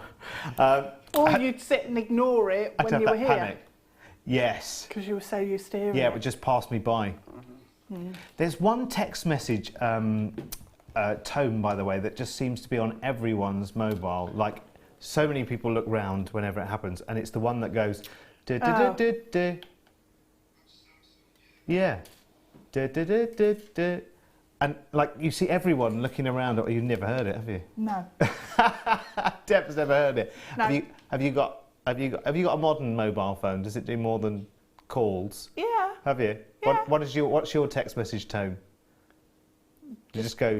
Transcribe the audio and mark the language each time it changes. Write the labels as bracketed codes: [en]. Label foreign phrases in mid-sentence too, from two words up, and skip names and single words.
[en] Or you'd sit and ignore it when you were here. Panic. Yes. Because you were so used to hearing Yeah, it. it would just pass me by. There's one text message tone, by the way, that just seems to be on everyone's mobile. Like, so many people look round whenever it happens, and it's the one that goes, duh, duh, duh, duh, duh. Yeah. Duh, duh, duh, duh, duh. And like, you see everyone looking around. You've never heard it, have you? No. Deb's never heard it. No. Have you got a modern mobile phone? Does it do more than calls? Yeah. Have you? Yeah. What's your text message tone? You just go